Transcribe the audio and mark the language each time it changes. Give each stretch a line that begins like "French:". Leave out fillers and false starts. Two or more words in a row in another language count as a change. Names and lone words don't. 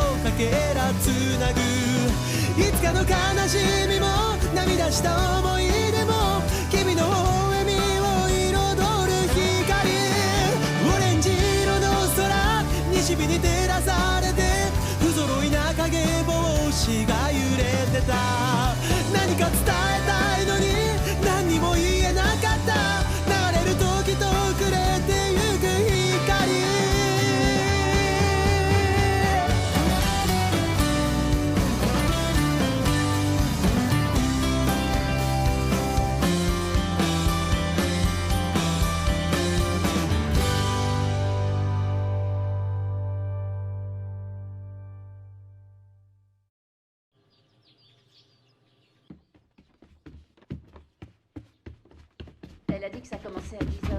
Japanese: かけらつなぐいつかの悲しみも涙した思い出も君の微笑みを彩る光オレンジ色の空西日に照らされて不揃いな影帽子が揺れてた何か伝えたいのに何にも言えなかった流れる時と暮れてゆく光
French: Elle a dit que ça commençait à 10h.